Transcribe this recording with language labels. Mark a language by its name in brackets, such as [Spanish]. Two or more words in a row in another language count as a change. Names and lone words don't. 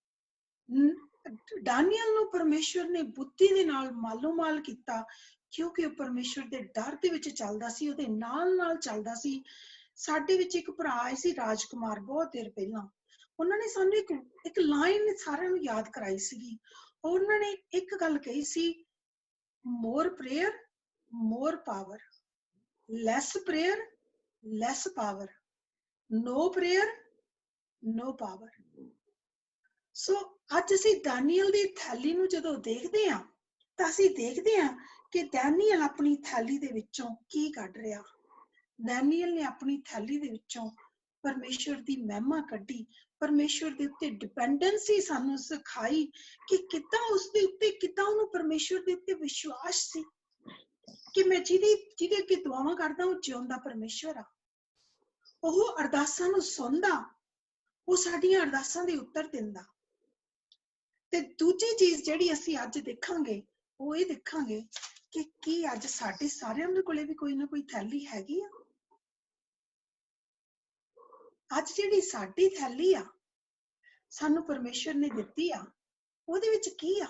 [Punjabi] ਦਾਨੀਏਲ ਨੂੰ ਪਰਮੇਸ਼ਵਰ ਨੇ ਬੁੱਧੀ ਦੇ ਨਾਲ ਮਾਲੋ-ਮਾਲ ਕੀਤਾ, ਕਿਉਂਕਿ ਉਹ ਪਰਮੇਸ਼ਵਰ ਦੇ ਡਰ ਦੇ ਵਿੱਚ ਚੱਲਦਾ ਸੀ, ਉਹਦੇ ਨਾਲ ਚੱਲਦਾ ਸੀ। ਸਾਡੇ ਵਿੱਚ ਇੱਕ ਭਰਾ ਆਏ ਸੀ, ਰਾਜਕੁਮਾਰ, ਬਹੁਤ ਦੇਰ ਪਹਿਲਾਂ। ਉਹਨਾਂ ਨੇ ਸਾਨੂੰ ਇੱਕ ਲਾਈਨ ਸਾਰਿਆਂ ਨੂੰ ਯਾਦ ਕਰਾਈ ਸੀਗੀ। ਉਹਨਾਂ ਨੇ ਇੱਕ ਗੱਲ ਕਹੀ ਸੀ, [English] more prayer, more power. Less prayer, less power. No prayer, no power. [Punjabi] ਸੋ ਅੱਜ ਅਸੀਂ ਦਾਨੀਏਲ ਦੀ ਥੈਲੀ ਨੂੰ ਜਦੋਂ ਦੇਖਦੇ ਹਾਂ ਤਾਂ ਅਸੀਂ ਦੇਖਦੇ ਹਾਂ ਕਿ ਡੈਨੀਅਲ ਆਪਣੀ ਥੈਲੀ ਦੇ ਵਿੱਚੋਂ ਕੀ ਕੱਢ ਰਿਹਾ। ਡੈਨੀਅਲ ਨੇ ਆਪਣੀ ਥੈਲੀ ਦੇ ਵਿੱਚੋਂ ਪਰਮੇਸ਼ਵਰ ਦੀ ਮਹਿਮਾ ਕੱਢੀ, ਪਰਮੇਸ਼ਵਰ ਦੇ ਉੱਤੇ ਡਿਪੈਂਡੈਂਸੀ ਸਾਨੂੰ ਸਿਖਾਈ ਕਿ ਕਿੱਦਾਂ ਉਸ ਦੇ ਉੱਤੇ, ਕਿੱਦਾਂ ਉਨ੍ਹਾਂ ਪਰਮੇਸ਼ਵਰ ਦੇ ਉੱਤੇ ਵਿਸ਼ਵਾਸ ਸੀ ਕਿ ਮੈਂ ਜਿਹਦੇ ਅੱਗੇ ਦੁਆਵਾਂ ਕਰਦਾ ਉਹ ਜਿਉਂਦਾ ਪਰਮੇਸ਼ਵਰ ਆ, ਉਹ ਅਰਦਾਸਾਂ ਨੂੰ ਸੁਣਦਾ, ਉਹ ਸਾਡੀਆਂ ਅਰਦਾਸਾਂ ਦੇ ਉੱਤਰ ਦਿੰਦਾ। ਤੇ ਦੂਜੀ ਚੀਜ਼ ਜਿਹੜੀ ਅਸੀਂ ਅੱਜ ਦੇਖਾਂਗੇ ਉਹ ਇਹ ਦੇਖਾਂਗੇ ਕਿ ਕੀ ਅੱਜ ਸਾਡੇ ਸਾਰਿਆਂ ਦੇ ਕੋਲੇ ਵੀ ਕੋਈ ਨਾ ਕੋਈ ਥੈਲੀ ਹੈਗੀ ਆ। ਅੱਜ ਜਿਹੜੀ ਸਾਡੀ ਥੈਲੀ ਆ ਸਾਨੂੰ ਪਰਮੇਸ਼ਰ ਨੇ ਦਿੱਤੀ ਆ, ਉਹਦੇ ਵਿੱਚ ਕੀ ਆ?